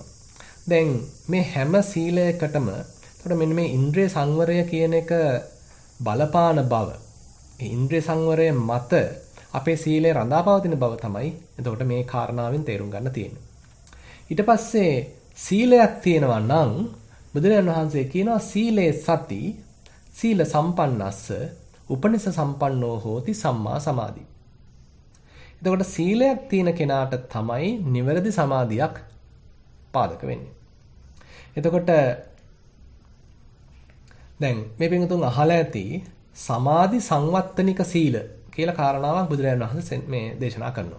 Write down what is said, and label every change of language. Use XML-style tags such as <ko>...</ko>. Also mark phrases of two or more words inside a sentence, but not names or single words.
<si>දැන් මේ හැම සීලයකටම එතකොට මෙන්න මේ ඉන්ද්‍රිය සංවරය කියන එක බලපාන බව. ඒ ඉන්ද්‍රිය සංවරය මත අපේ සීලය රඳාපවතින බව තමයි එතකොට මේ කාරණාවෙන් තේරුම් ගන්න තියෙන්නේ. ඊට පස්සේ සීලයක් තියෙනවා නම් බුදුරජාණන් වහන්සේ කියනවා</si> <pi>සීලේ සති සීල සම්පන්නස්ස උපනිස සම්පන්නෝ හෝති සම්මා සමාධි.</pi> <si>එතකොට සීලයක් තියෙන කෙනාට තමයි නිවැරදි සමාධියක් පාදක වෙන්නේ. එතකොට දැන් මේ පිටුතුන් අහලා ඇති සමාධි සංවත්තනික සීල කියලා කාරණාවක් බුදුරජාණන් වහන්සේ මේ දේශනා කරනවා.</si>